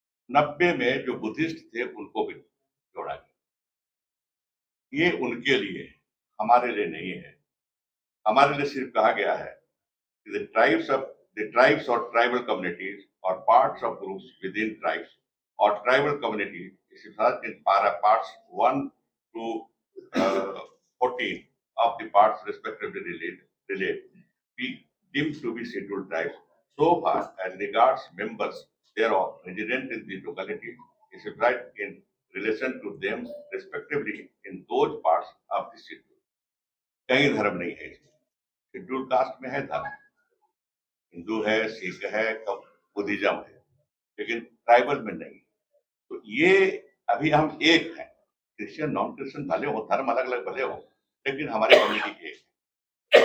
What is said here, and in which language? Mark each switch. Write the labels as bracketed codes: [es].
[hi] 90 में जो बुद्धिस्ट थे उनको भी जोड़ा गया। ये उनके लिए है, हमारे लिए नहीं है। हमारे लिए सिर्फ कहा गया है कि [en] the tribes or tribal communities or parts of groups within tribes or tribal communities is in parts 1 to 14 of the parts respectively relate be deemed to be scheduled tribes so far as regards members thereof resident in the locality is right in relation to them respectively in those parts of the schedule। [hi] कहीं धर्म नहीं है इसमें, schedule caste में है धर्म, हिंदू है, सिख है, बुद्धिज्म है, लेकिन ट्राइबल में नहीं। तो ये अभी हम एक हैं, क्रिश्चियन नॉन क्रिश्चियन भले हो, धर्म अलग अलग भले हो, लेकिन हमारी कम्युनिटी एक है।